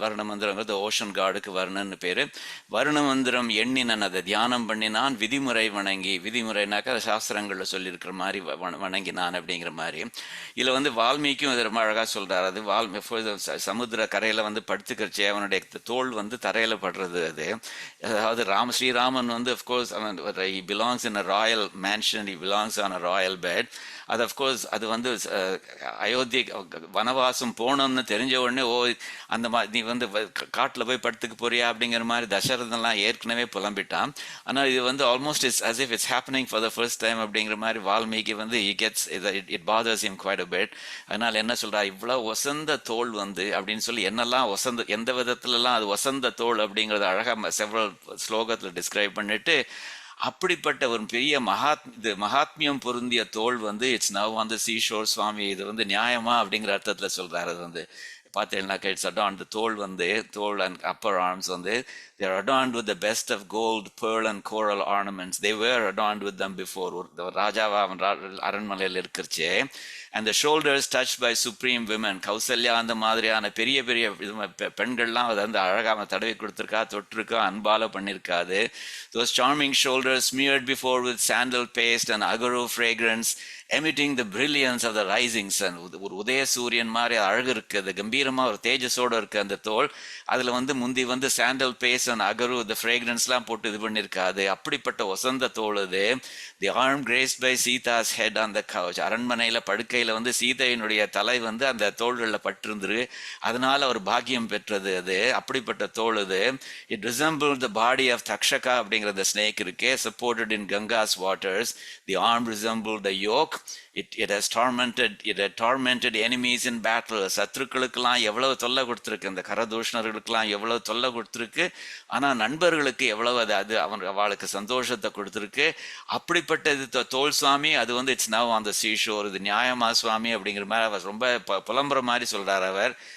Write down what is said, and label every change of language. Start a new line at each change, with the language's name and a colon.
Tamil: வருண மந்திரங்கிறது ocean காடுக்கு வருணன்னு பேர். வருண மந்திரம் எண்ணினன், அதை தியானம் பண்ணினான். விதிமுறை வணங்கி, விதிமுறைனாக்கா சாஸ்திரங்களில் சொல்லியிருக்கிற மாதிரி வணங்கினான் அப்படிங்கிற மாதிரி. இதில் வந்து வால்மீகியும் இது ரொம்ப அழகாக சொல்கிறார். அது சமுத்திர கரையில் வந்து படுத்துக்கிறச்சே அவனுடைய தோல் வந்து தரையில் படுறது. அது அதாவது ஸ்ரீராமன் வந்து
English: Of course அவன் he belongs in a royal mansion, he belongs on a royal bed.
Tamil: அது அஃப்கோர்ஸ் அது வந்து அயோத்தி வனவாசம் போனோம்னு தெரிஞ்ச உடனே அந்த மாதிரி நீ வந்து காட்டில் போய் படுத்துக்க போறியா அப்படிங்கிற மாதிரி தசரதெல்லாம் ஏற்கனவே புலம்பிட்டான். ஆனால் இது வந்து
English: almost it's as if it's happening for the first time
Tamil: அப்படிங்கிற மாதிரி வால்மீகி வந்து
English: it bothers him quite a bit.
Tamil: அதனால் என்ன சொல்கிறா, இவ்வளோ வசந்த தோல் வந்து அப்படின்னு சொல்லி என்னெல்லாம் எந்த விதத்துலலாம் அது வசந்த தோல் அப்படிங்கிறத அழகாக செவரல் ஸ்லோகத்தில் டிஸ்கிரைப் பண்ணிட்டு, அப்படிப்பட்ட ஒரு பெரிய மகாத்மியம் பொருந்திய தோல் வந்து
English: it's now on the seashore
Tamil: சுவாமி, இது வந்து நியாயமா அப்படிங்கிற அர்த்தத்தில் சொல்கிறாரு. அது வந்து பார்த்தீங்கன்னாக்கா
English: It's adorn தோல் வந்து தோல் அண்ட் அப்பர் ஆர்ம்ஸ் வந்து they are adorned with the best of gold, pearl and coral ornaments. They were adorned with them before.
Tamil: ராஜாவா அவன் அரண்மனையில் இருக்கிறச்சே,
English: and the shoulders touched by supreme women.
Tamil: Kausalya அந்த மாதிரியான பெரிய பெரிய பெண்கள்லாம் அதை வந்து அழகாக தடவி கொடுத்துருக்கா, தொட்டிருக்கா, அன்பால பண்ணியிருக்காது.
English: Those charming shoulders smeared before with sandal paste and agaru fragrance, emitting the brilliance of the rising sun.
Tamil: ஒரு உதய சூரியன் மாதிரி அழகு இருக்கு, அது கம்பீரமாக ஒரு தேஜஸோடு இருக்குது அந்த தோல். அதில் வந்து முந்தி வந்து சாண்டல் பேஸ்ட் அண்ட் அகரு இந்த ஃப்ரேக்ரன்ஸ்லாம் போட்டு இது பண்ணியிருக்காது. அப்படிப்பட்ட வசந்த தோல் அது.
English: The arm graced by Sita's head on the couch.
Tamil: அரண்மனையில் படுக்கையில் வந்து சீதையினுடைய தலை வந்து அந்த தோள்களில் பட்டிருந்துரு, அதனால் அவர் பாக்கியம் பெற்றது அது. அப்படிப்பட்ட தோல் அது.
English: It resemble the body of Takshaka அப்படிங்கிற the snake இருக்கே, supported in Ganga's waters. The arm resembled the yoke. It has tormented enemies in battle.
Tamil: சத்ருக்களுக்கெல்லாம் எவ்வளவு தொல்லை கொடுத்துருக்கு, அந்த கரதூஷணர்களுக்கெல்லாம் எவ்வளவு தொல்லை கொடுத்துருக்கு. ஆனால் நண்பர்களுக்கு எவ்வளவு அது அவளுக்கு சந்தோஷத்தை கொடுத்துருக்கு. அப்படிப்பட்ட இது தோல் சுவாமி, அது வந்து
English: It's now on the seashore.
Tamil: இது நியாயமா சுவாமி அப்படிங்கிற மாதிரி அவர் ரொம்ப புலம்புற மாதிரி சொல்றார் அவர்.